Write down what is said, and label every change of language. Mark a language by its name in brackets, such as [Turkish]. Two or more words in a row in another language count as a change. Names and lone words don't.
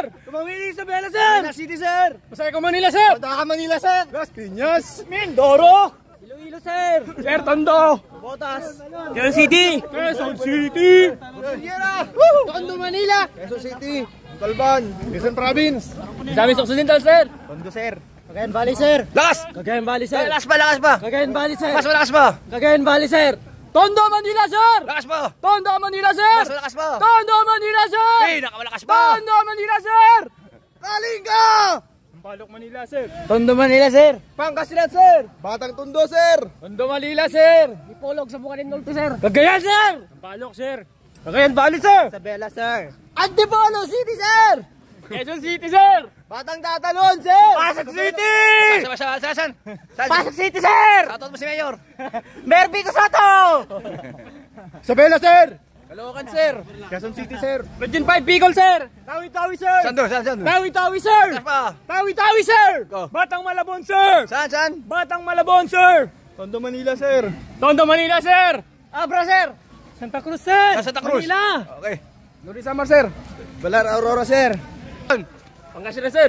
[Filipino] Tumawili, Isabela, sir! Manila City, sir! Masaya ko Manila, sir! Punta ka Manila, sir! Las Piñas! Mindoro! Iloilo, sir! Sir, Tondo! Botas! Quezon City! Quezon City! Tondo, Manila! Quezon City! Talban! Quezon Province! Misamis Occidental, sir! Tondo, sir! Cagayan Valley, sir! Lakas. Cagayan Valley, sir! Lakas ba? Cagayan Valley, sir! Lakas ba? Cagayan Valley, sir! Tondo, Manila, sir! Lakas ba? Tondo, Manila, sir! Lakas ba? Tondo, Manila, sir! Nakamalakas ba? Tondo, Manila, sir! Kalinga! Palok Manila, sir. Tondo, Manila, sir! Pangasinan, sir! Batang Tondo, sir! Tondo, Manila, sir! Ipolog sa Bukanin Norte, sir! Cagayan, sir! Palok, sir. Cagayan Valley, sir! Isabela, sir! Antipolo City, sir! Quezon City, sir! Batang Tatalon, sir! Pasig City! Saan? Pasig City, sir! Shoutout mo si Mayor. Merby Cosato! Isabela, sir! Caloocan, sir! Quezon City, sir! Region 5, Bicol, sir! Tawi-Tawi, sir! Saan doon? Tawi-Tawi, sir! Lakas pa. Tawi-Tawi, sir! Go. Batang Malabon, sir! Saan? Batang Malabon, sir! Tondo, Manila, sir! Tondo, Manila, sir! Abra, sir! Santa Cruz, sir! Santa Cruz. Manila! Okay. Luri Samar, sir! Balar, Aurora, sir! Pangasinan, sir!